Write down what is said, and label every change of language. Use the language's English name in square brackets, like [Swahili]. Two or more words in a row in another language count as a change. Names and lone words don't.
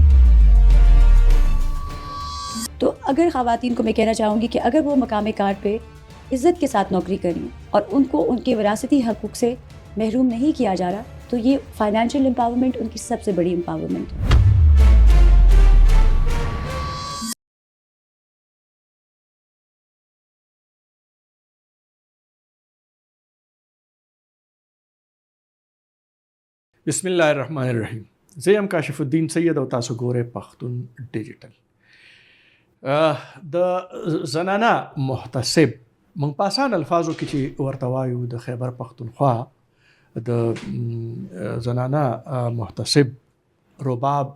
[Urdu] تو اگر خواتین کو میں کہنا چاہوں گی کہ اگر وہ مقام کار پہ عزت کے ساتھ نوکری کریں اور ان کو ان کے وراثتی حقوق سے محروم نہیں کیا جا رہا، تو یہ [English] financial empowerment [Urdu] ان کی سب سے بڑی امپاورمنٹ ہے. [Arabic] بسم اللہ الرحمن الرحیم. [Pashto] زیم کاشف الدین سید او تاسو ګورئ پښتون ډیجیټل. د زنانه محتسب موږ په اسان الفاظو کې چې ورته وایو د خیبر پښتونخوا د زنانه محتسب رباب